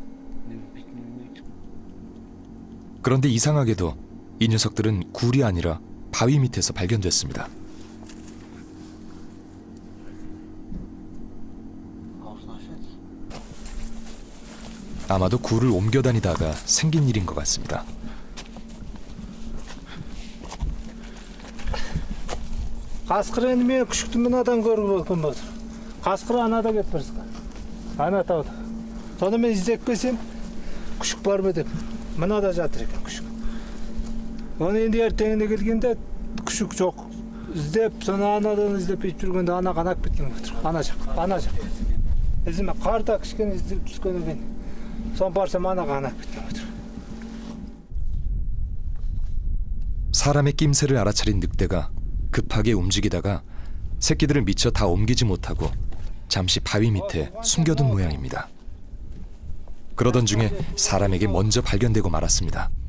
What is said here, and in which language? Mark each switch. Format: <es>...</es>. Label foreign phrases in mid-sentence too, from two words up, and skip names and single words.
<ko>그런데 이상하게도 이 녀석들은 굴이 아니라 바위 밑에서 발견됐습니다. 아마도 굴을 옮겨 다니다가 생긴 일인 것 같습니다.</ko> <kk>Қасқыр енді мен күшікті мынадан көріп отырмын қазір. Қасқыр анада кетіп бара. Ана тауда. Соны мен іздеп келсем, күшік бар ма деп. Мынада жатыр екен күшік. Оны енді ертеңіне келгенде күшік жоқ. Іздеп, соны анадан іздеп жүргенде ана қанап кеткен отыр. Ана жақ. Ізіме қарда кішкене іздеп түскеннен кейін сон барсам ана қанап кеткен отыр.</kk> <ko>사람의 낌새를 알아차린 늑대가 급하게 움직이다가 새끼들을 미처 다 옮기지 못하고 잠시 바위 밑에 숨겨둔 모양입니다. 그러던 중에 사람에게 먼저 발견되고 말았습니다.</ko>